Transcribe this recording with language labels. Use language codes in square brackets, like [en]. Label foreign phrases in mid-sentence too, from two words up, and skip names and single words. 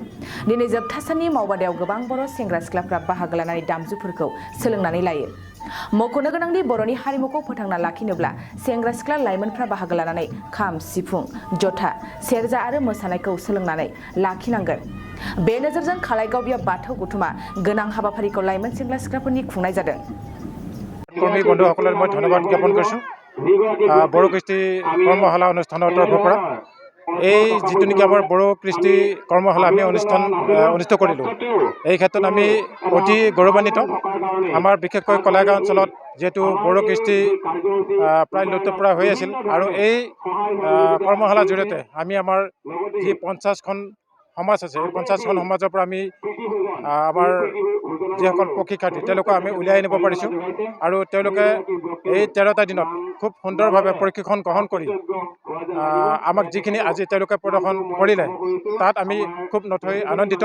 [brx] दिनै जोबथा साननि मावबादायाव गोबां बर' सेंग्रा सिख्लाफ्रा बाहागो लानानै दामजुफोरखौ सोलोंनानै लायो। मख'नो गोनांदि बर'नि हारिमुखौ फोथांना लाखिनोब्ला सेंग्रा सिख्ला लाइमोनफ्रा बाहागो लानानै खाम, सिफुं, जथा, सेरजा आरो मोसानायखौ सोलोंनानै लाखिनांगोन। बे नोजोरजों खालायगाव बियाव बाथौ गौथुमा गोनां हाबाफारिखौ लाइमोन सेंग्रा सिख्लाफोरनि खुंनाय जादों। [as] কৰ্মী বন্ধুসকলক মই ধন্যবাদ জ্ঞাপন কৰিছোঁ। বড়ো কৃষ্টি কৰ্মশালা অনুষ্ঠানৰ তৰফৰ পৰা এই যিটো নেকি আমাৰ বড়ো কৃষ্টি কৰ্মশালা আমি অনুষ্ঠিত কৰিলোঁ, এই ক্ষেত্ৰত আমি অতি গৌৰৱান্বিত। আমাৰ বিশেষকৈ কলাইগাঁও অঞ্চলত যিহেতু বড়ো কৃষ্টি প্ৰায় লুপ্তপ্ৰায় হৈ আছিল, আৰু এই কৰ্মশালাৰ জৰিয়তে আমি আমাৰ যি 50খন সমাজ আছে, এই 50খন সমাজৰ পৰা আমি আমাৰ যিসকল প্ৰশিক্ষাৰ্থী তেওঁলোকক আমি উলিয়াই আনিব পাৰিছোঁ, আৰু তেওঁলোকে এই 13টা দিনত খুব সুন্দৰভাৱে প্ৰশিক্ষণ গ্ৰহণ কৰি আমাক যিখিনি আজি তেওঁলোকে প্ৰদৰ্শন কৰিলে তাত আমি খুব নথৈ আনন্দিত।